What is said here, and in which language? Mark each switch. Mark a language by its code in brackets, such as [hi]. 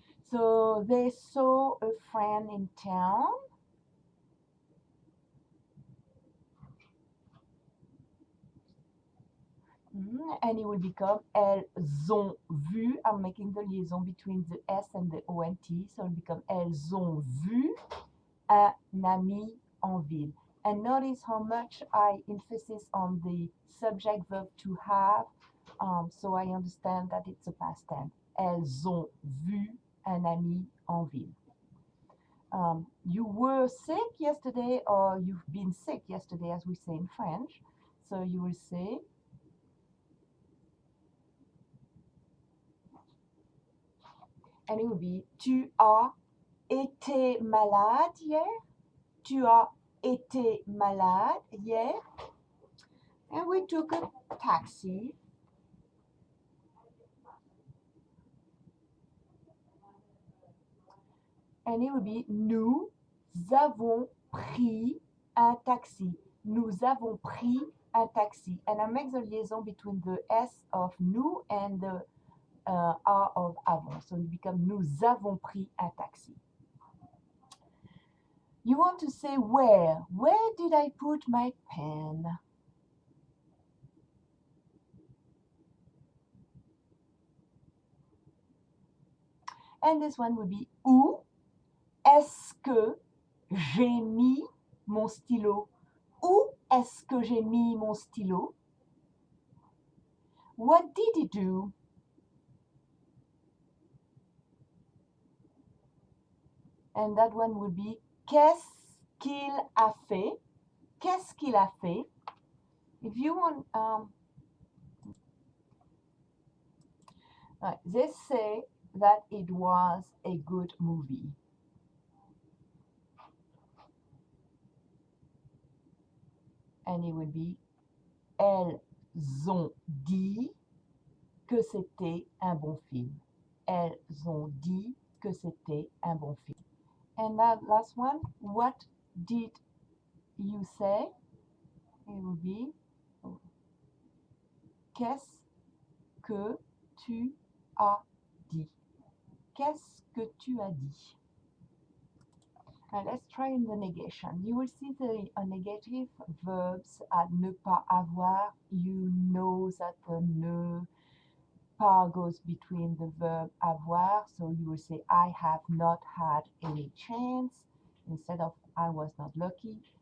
[en] So they saw a friend in town. And it will become [fr] elles ont vu. [en] I'm making the liaison between the S and the ONT. So it will become [fr] elles ont vu un ami en ville. [en] And notice how much I emphasis on the subject verb to have. So I understand that it's a past tense. [fr] Elles ont vu un ami en ville. [en] You were sick yesterday, or you've been sick yesterday, as we say in French. So you will say, and it will be, [fr] tu as été malade hier? Tu as été malade hier? [en] And we took a taxi. And it will be, [fr] nous avons pris un taxi. Nous avons pris un taxi. [en] And I make the liaison between the S of nous and the R of avons. So it becomes, [fr] nous avons pris un taxi. [en] You want to say where? Where did I put my pen? And this one will be, [fr] où est-ce que j'ai mis mon stylo? Où est-ce que j'ai mis mon stylo? [en] What did he do? And that one would be, [fr] qu'est-ce qu'il a fait? Qu'est-ce qu'il a fait? [en] If you want, they say that it was a good movie. And it would be, [fr] elles ont dit que c'était un bon film. Elles ont dit que c'était un bon film. [en] And that last one, what did you say? It would be, [fr] qu'est-ce que tu as dit? Qu'est-ce que tu as dit? [en] Now let's try in the negation. You will see the negative verbs at ne pas avoir. You know that the ne pas goes between the verb avoir. So you will say, I have not had any chance instead of I was not lucky.